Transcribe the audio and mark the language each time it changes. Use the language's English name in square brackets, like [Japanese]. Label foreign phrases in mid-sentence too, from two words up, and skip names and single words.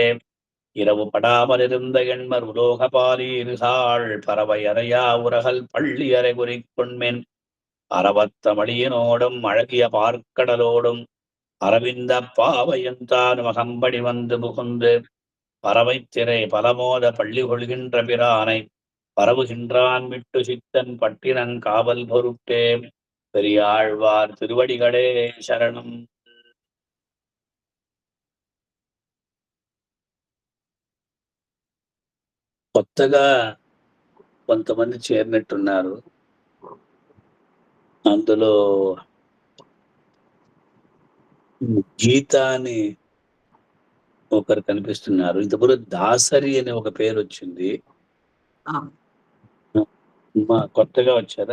[Tamil] இரவு படாமல் இருந்த எண்மர் உலோகபாலீர்காள் பறவை அறையா உரகல் பள்ளி அறை குறிக்கொண்மென் அறவத்தமளியினோடும் அழகிய பார்க்கடலோடும் அரவிந்த பாவையந்தான் மகம்படி வந்து புகுந்து பறவை திரை பலமோத பள்ளி கொள்கின்ற பிரானை பரவுகின்றான் விட்டு சித்தன் பட்டினங்காவல் பொருட்டே. பெரியாழ்வார் திருவடிகளே சரணம். [Telugu] కొత్తగా కొంతమంది చేరినట్టున్నారు. అందులో గీత అని ఒకరు కనిపిస్తున్నారు. ఇంతకుముందు దాసరి అనే ఒక పేరు వచ్చింది. కొత్తగా వచ్చారా?